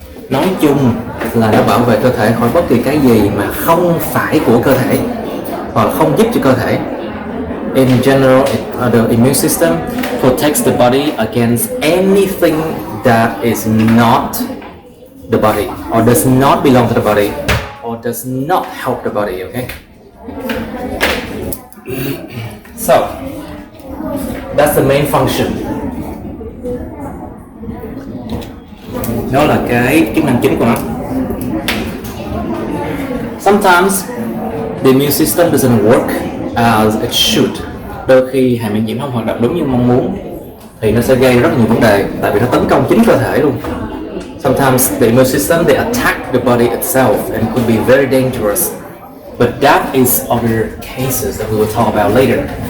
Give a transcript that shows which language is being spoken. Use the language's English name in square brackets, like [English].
[Vietnamese] Nói chung là nó bảo vệ cơ thể khỏi bất kỳ cái gì mà không phải của cơ thể, hoặc là không giúp cho cơ thể. [English] In general, the immune system protects the body against anything that is not the body, or does not belong to the body, or does not help the body, okay? So, that's the main function. [Vietnamese] Đó là cái chức năng chính của nó. [English] Sometimes the immune system doesn't work as it should. [Vietnamese] Đôi khi hệ miễn nhiễm không hoạt động đúng như mong muốn thì nó sẽ gây rất nhiều vấn đề, tại vì nó tấn công chính cơ thể luôn. [English] Sometimes the immune system, they attack the body itself and could be very dangerous. But that is other cases that we will talk about later.